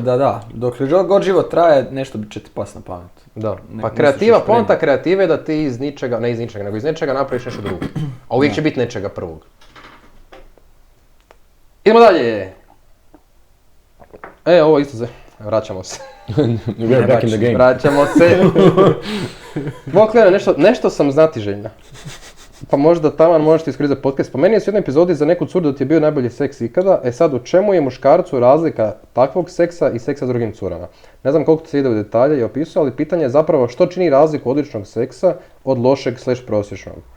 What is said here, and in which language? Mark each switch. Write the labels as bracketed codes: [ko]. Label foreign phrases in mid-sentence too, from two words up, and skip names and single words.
[hr] da, dok god život traje, nešto će ti pasti na pamet. Da, pa kreativa, poanta kreative je da ti iz ničega, ne iz ničega, nego iz nečega napraviš nešto drugo. A uvijek će biti nečega prvog. Idemo dalje! Ovo isto vraćamo se. [en] We're back in the game. [hr] Vraćamo se. Boklena, nešto sam znatiželjna. Pa možda taman možeš ti iskoristiti podcast. Spomenuo si u jednoj epizodi za neku curu da ti je bio najbolji seks ikada. Sad u čemu je muškarcu razlika takvog seksa i seksa s drugim curama? Ne znam koliko se ide u detalje i opisuje, ali pitanje je zapravo što čini razliku odličnog seksa od lošeg / prosječnog.